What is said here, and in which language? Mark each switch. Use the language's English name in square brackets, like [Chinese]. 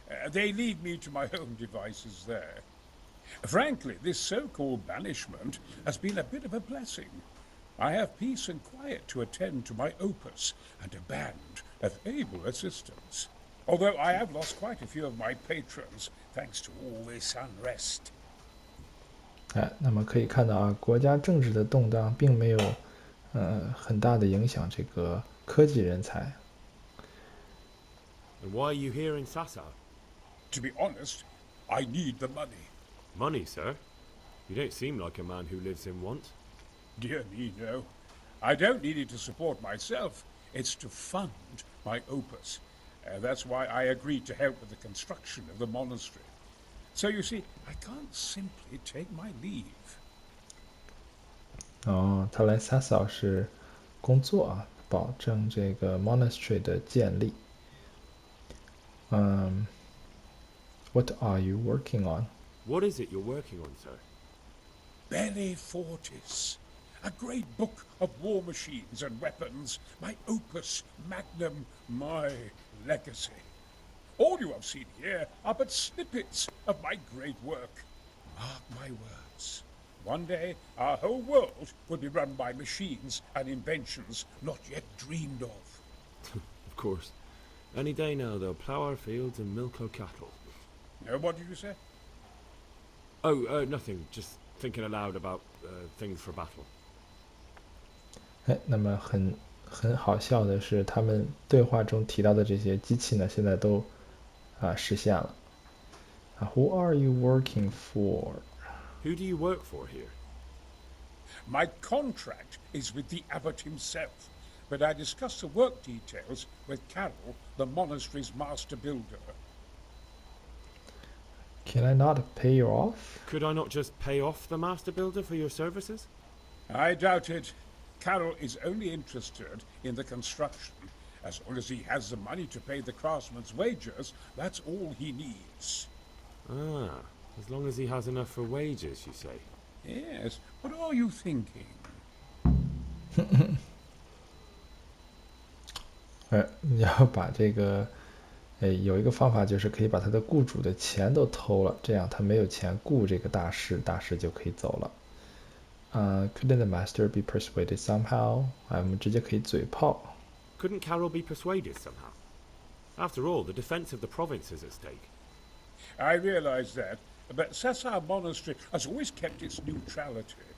[English] They leave me to my own devices there. Frankly, this so-called banishment has been a bit of a blessing. I have peace and quiet to attend to my opus and a band of able assistants. Although I have lost quite a few of my patrons thanks to all this unrest. [Chinese] 那么可以看到国家政治的动荡并没有很大的影响这个科技人才。 [English] And why are you here in Sassa? To be honest, I need the money. Money, sir? You don't seem like a man who lives in want. Dear me, no. I don't need it to support myself. It's to fund my opus. That's why I agreed to help with the construction of the monastery. So you see, I can't simply take my leave. [Chinese] 他来 Sassa 是工作保证这个 monastery 的建立。 [English] What are you working on? What is it you're working on, sir? Belli Fortis. A great book of war machines and weapons. My opus magnum, my legacy. All you have seen here are but snippets of my great work. Mark my words. One day, our whole world will be run by machines and inventions not yet dreamed of. Of course. Any day now they'll plough our fields and milk our cattle. What did you say? Oh, nothing. Just thinking aloud about things for battle. [Chinese] 那么很好笑的是，他们对话中提到的这些机器呢，现在都实现了。 [English] Who are you working for? Who do you work for here? My contract is with the abbot himself, but I discussed the work details with Carol, the monastery's master builder. Can I not pay you off? Could I not just pay off the master builder for your services? I doubt it. Carol is only interested in the construction. As long as he has the money to pay the craftsmen's wages, that's all he needs. As long as he has enough for wages, you say? Yes. What are you thinking? [Chinese] 你要把这个，有一个方法就是可以把他的雇主的钱都偷了，这样他没有钱雇这个大师，大师就可以走了。 [English] Couldn't the master be persuaded somehow? [Chinese] 我们直接可以嘴炮。 [English] Couldn't Carol be persuaded somehow? After all, the defense of the province is at stake. I realize that, but Sassa Monastery has always kept its neutrality.